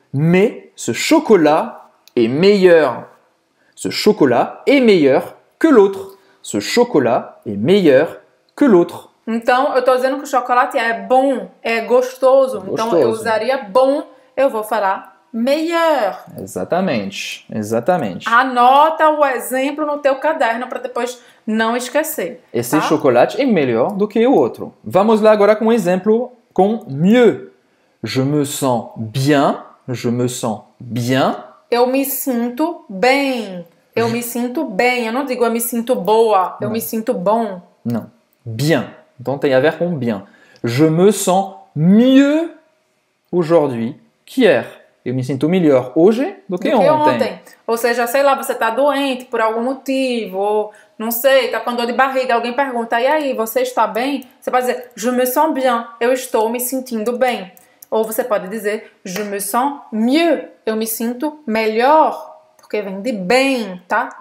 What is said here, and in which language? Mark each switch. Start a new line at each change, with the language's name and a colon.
French: Mais ce chocolat est meilleur. Ce chocolat est meilleur que l'autre. Ce chocolat est meilleur que l'autre.
Portuguese: Então, eu estou dizendo que o chocolate é bom, é gostoso. Então, eu usaria bom, eu vou falar meilleur. Exatamente, exatamente. Anota o exemplo no teu caderno para depois não esquecer. Esse chocolate é melhor do que o outro. Vamos lá agora com um exemplo com mieux.
French: Je me sens bien. Je me sens bien.
Portuguese: Eu me sinto bem. Eu me sinto bem. Eu não digo eu me sinto boa. Eu me sinto bom. Não. Bien. Então tem a ver com bien.
French: Je me sens mieux aujourd'hui qu'hier.
Portuguese: Eu me sinto melhor hoje do que ontem. Ou seja, sei lá, você está doente por algum motivo, ou não sei, está com dor de barriga, alguém pergunta, e aí, você está bem? Você pode dizer,
French: je me sens bien,
Portuguese: eu estou me sentindo bem. Ou você pode dizer,
French: je me sens mieux,
Portuguese: eu me sinto melhor, porque vem de bem, tá?